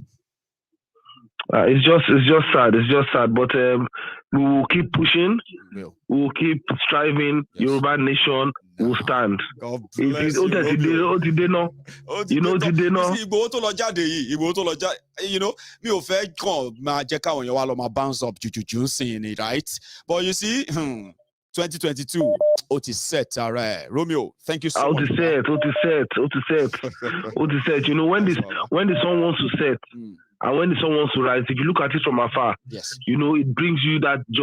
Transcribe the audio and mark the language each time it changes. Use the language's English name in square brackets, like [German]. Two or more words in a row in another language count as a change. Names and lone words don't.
[English] It's just sad. It's just sad. But we will keep pushing. We will keep striving. Yes. Yoruba Nation will stand. God bless you, you know, [Yoruba] me ò fẹ́ kàn máa jẹ́ káwọn èèyàn wá lọ máa [English] bounce up [Yoruba] juju sìn ni, [English] right? But you see, 2022, it is set, all right. Romeo, thank you so much. It is set. You know, when the sun wants to set, and when the sun wants to rise, if you look at it from afar, yes, you know, it brings you that joy.